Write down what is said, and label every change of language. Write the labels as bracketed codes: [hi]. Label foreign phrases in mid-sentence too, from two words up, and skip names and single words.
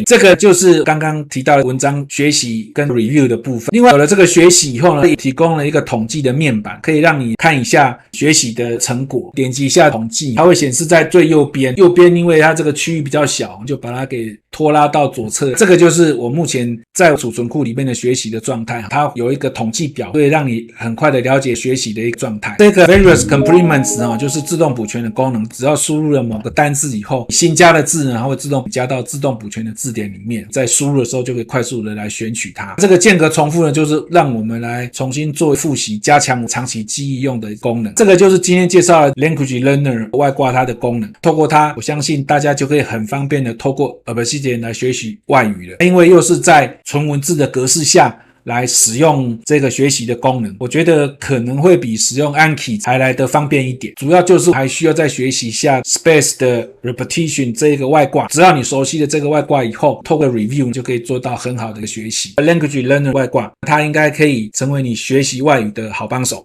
[zh] 這個就是剛剛提到的文章學習跟 review 的部分。另外有了這個學習以後呢，也提供了一個統計的面板，可以讓你看一下學習的成果。點擊一下統計，它會顯示在最右邊，因為它這個區域比較小，就把它給拖拉到左側。這個就是我目前在儲存庫裡面的學習的狀態，它有一個統計表，可以讓你很快的了解學習的一個狀態。這個 various complements 就是自動補全的功能，只要輸入了某個單字以後，新加的字呢，它會自動加到自動補全的字典裡面，在輸入的時候就可以快速的來選取它。這個間隔重複呢，就是讓我們來重新做複習，加強長期記憶用的功能。這個就是今天介紹的 Language Learner 外掛它的功能。透過它，我相信大家就可以很方便的透過 Obsidian 來學習外語了，因為又是在純文字的格式下來使用這個學習的功能，我覺得可能會比使用 Anki 還來得方便一點。主要就是還需要再學習一下 Space 的 Repetition 這個外掛，只要你熟悉了這個外掛以後，透過 Review 就可以做到很好的一個學習。Language Learner 外掛，它應該可以成為你學習外語的好幫手。